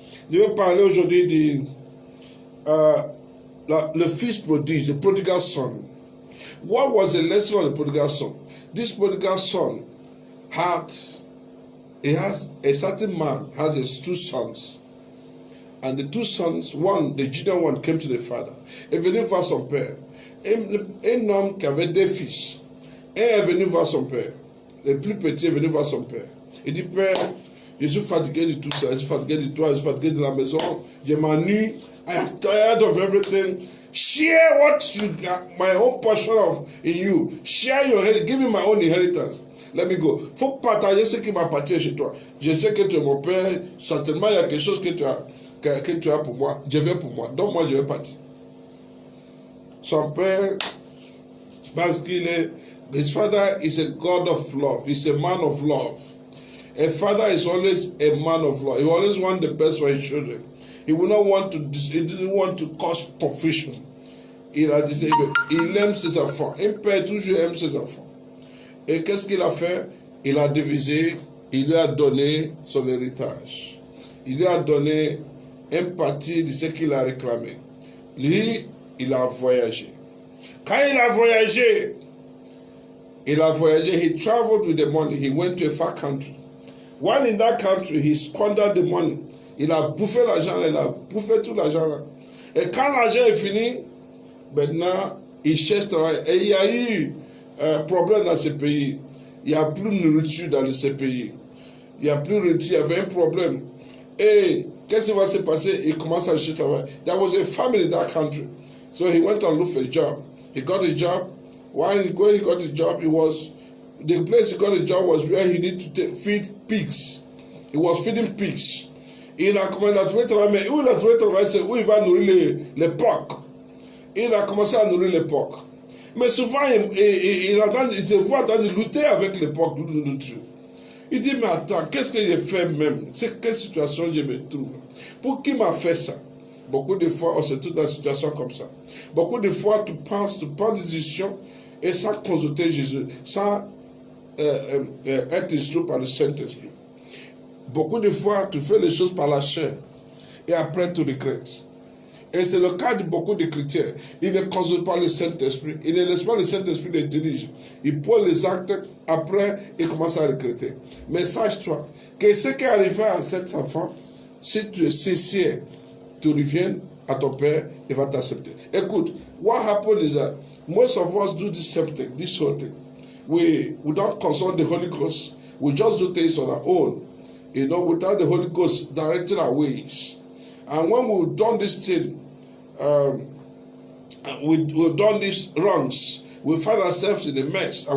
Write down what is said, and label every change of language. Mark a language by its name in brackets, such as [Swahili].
[French] Je vais parler aujourd'hui du le fils prodige, [English] the prodigal son. What was the lesson of the prodigal son? This prodigal son has a certain man has his two sons. And the two sons, the junior one came to the father. [French] Il est venu voir son père. Un homme qui avait deux fils. Un est venu voir son père. Le plus petit est venu voir son père. Il dit, Père, je suis fatigué de tout ça. Je suis fatigué de toi. Je suis fatigué de la maison. Je m'ennuie. [English] I am tired of everything. Share what you got, my own portion of in you. Share your inheritance. Give me my own inheritance. Let me go. [French] Faut partager ce qui m'appartient chez toi. Je sais que tu es mon père. Certainement, il y a quelque chose que tu as pour moi. Je vais pour moi. Donc, moi, je vais partir. Son père, parce [English] his father is a God of love. He's a man of love. A father is always a man of love. He always wants the best for his children. He will not want to. He didn't want to cause confusion. [French] Il a dit, il aime ses enfants. Un père toujours aime ses enfants. Et qu'est-ce qu'il a fait? Il a divisé. Il lui a donné son héritage. Il lui a donné une partie de ce qu'il a réclamé. Lui, il a voyagé. Quand il a voyagé, [English] he traveled with the money. He went to a far country. While in that country, he squandered the money. [French] Il a bouffé l'argent, il a bouffé tout l'argent là. Et quand l'argent est fini, maintenant, il cherche travail. Et il y a eu un problème dans ce pays. Il n'y a plus de nourriture dans ce pays. Il n'y a plus de nourriture, il y avait un problème. Et qu'est-ce qui va se passer? Il commence à chercher travail. [English] There was a famine in that country. So he went and looked for a job. He got a job. When he got a job, the place he got a job was where he needed to feed pigs. He was feeding pigs. [French] Il a commencé à trouver travail, mais où il a trouvé travail, c'est où il va nourrir les porcs. Il a commencé à nourrir les porcs. Mais souvent, il se voit en train de lutter avec les porcs. Il dit, mais attends, qu'est-ce que j'ai fait même? C'est quelle situation je me trouve? Pour qui m'a fait ça? Beaucoup de fois, on se trouve dans une situation comme ça. Beaucoup de fois, tu prends des décisions et sans consulter Jésus, sans être instruit par le Saint-Esprit. Beaucoup de fois, tu fais les choses par la chair et après tu regrettes. Et c'est le cas de beaucoup de chrétiens. Ils ne consultent pas le Saint-Esprit. Ils ne laissent pas le Saint-Esprit les diriger. Ils posent les actes, après, ils commencent à regretter. Mais sache-toi que ce qui est arrivé à cet enfant, si tu es sincère, tu reviens à ton Père, il va t'accepter. [English] Écoute, what happened is that most of us do this same thing, this whole thing. We don't consult the Holy Ghost. We just do things on our own. Without the Holy Ghost directing our ways. And when we've done this thing, we've done these wrongs, we find ourselves in a mess.